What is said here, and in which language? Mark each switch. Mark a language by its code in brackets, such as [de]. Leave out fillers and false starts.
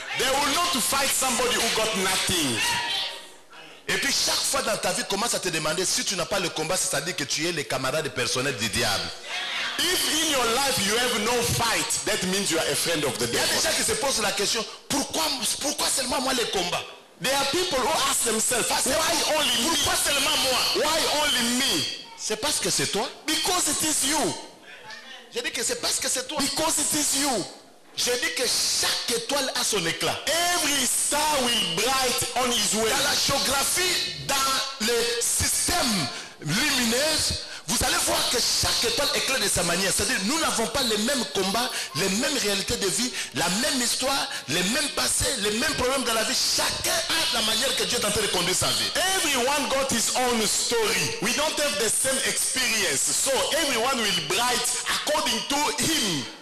[en] they will not fight somebody who got nothing. [fr] Et puis chaque fois dans ta vie, commence à te demander si tu n'as pas le combat, c'est-à-dire que tu es le camarade personnel du diable. [en] If in your life you have no fight, that means you are a friend of the [fr] Il y a [en] devil. [fr] des gens qui se posent la question, pourquoi seulement moi les combats? [en] There are people who ask themselves, why only me? [fr] Pourquoi seulement moi? [en] Why only me? [fr] C'est parce que c'est toi. [en] Because it is you. [fr] Je dis que c'est parce que c'est toi. [en] Because it is you. [fr] Je dis que chaque étoile a son éclat. [en] Every star will bright on his way. [fr] Dans la géographie, dans le système lumineux, vous allez voir que chaque étoile éclaire de sa manière. C'est-à-dire, nous n'avons pas les mêmes combats, les mêmes réalités de vie, la même histoire, les mêmes passés, les mêmes problèmes dans la vie. Chacun a la manière que Dieu est en train de conduire sa vie. [en] Everyone got his own story. We don't have the same experience. So everyone will bright according to him.